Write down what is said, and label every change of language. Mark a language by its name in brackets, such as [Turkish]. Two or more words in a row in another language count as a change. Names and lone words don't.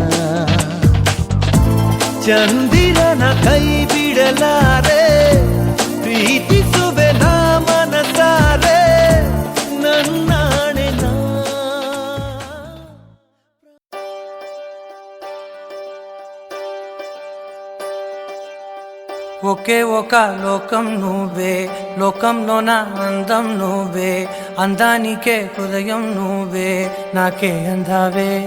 [Kannada] ಚಂದಿರನ ಕೈ ಬಿಡಲಾರೆ ಪ್ರೀತಿಸುವೆ ನಾ ಮನಸಾರೆ ನನ್ನಾಣೆ ನಾ [Telugu] ఒకే ఒక లోకం నువ్వే లోకంలోన అందం నువ్వే అందానికే హృదయం నువ్వే నాకే అందావే